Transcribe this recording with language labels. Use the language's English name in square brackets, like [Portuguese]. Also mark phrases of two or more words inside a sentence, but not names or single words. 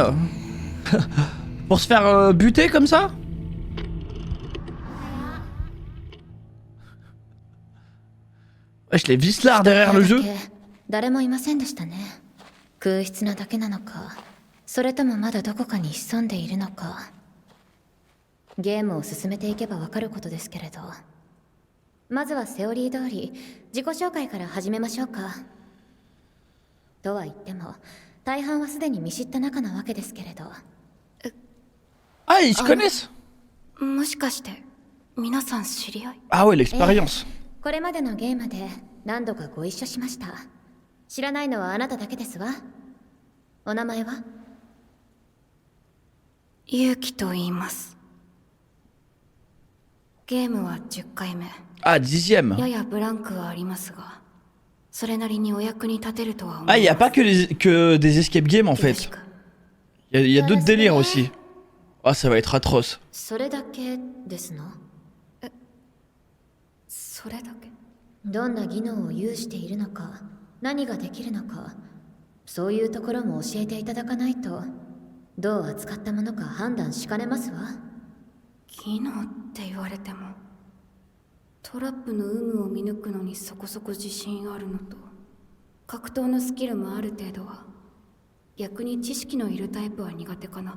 [French] Pour se faire buter comme ça. Wesh, les vislards derrière le jeu. [Japanese] 誰もいませんでしたね。空室なだけなのか、それともまだどこかに潜んでいるのか。ゲームを進めていけばわかることですけれど、まずはセオリー通り自己紹介から始めましょうか。とは言っても、大半はすでに見知った仲なわけですけれど。 [French] Ah, ils se connaissent. [Japanese] もしかして皆さん知り合い？ [French] Ah ouais, l'expérience. [Japanese] これまでのゲームで何度かご一緒しました。知らないのはあなただけですわ。お名前は？ユウキと言います。ゲームは10回目。 [French] Ah, 10ème. [Japanese] ややブランクはありますが、それなりにお役に立てるとは思います。 [French] Ah, il y a pas que des [English] escape games [French] en fait. Il y a d'autres délires aussi. Ah, ça va être atroce. [Japanese] それだけですの？それだけ？どんな技能を有しているのか、何ができるのか、そういうところも教えていただかないと、どう扱ったものか判断しかねますわ。技能って言われても、トラップの有無を見抜くのにそこそこ自信あるのと、格闘のスキルもある程度は、逆に知識のいるタイプは苦手かな。